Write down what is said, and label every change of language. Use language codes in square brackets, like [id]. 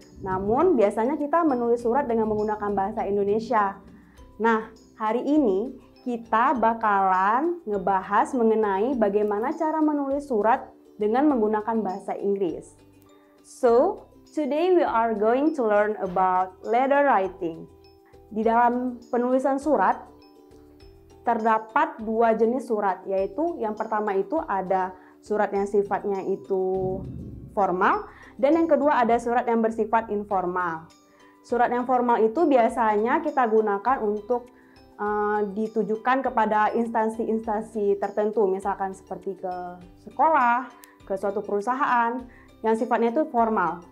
[id] Namun, biasanya kita menulis surat dengan menggunakan bahasa Indonesia. Nah, hari ini kita bakalan ngebahas mengenai bagaimana cara menulis surat dengan menggunakan bahasa Inggris. [en] So, today we are going to learn about letter writing. [id] Di dalam penulisan surat, terdapat dua jenis surat, yaitu yang pertama itu ada surat yang sifatnya itu formal, dan yang kedua ada surat yang bersifat informal. Surat yang formal itu biasanya kita gunakan untuk ditujukan kepada instansi-instansi tertentu, misalkan seperti ke sekolah, ke suatu perusahaan yang sifatnya itu formal.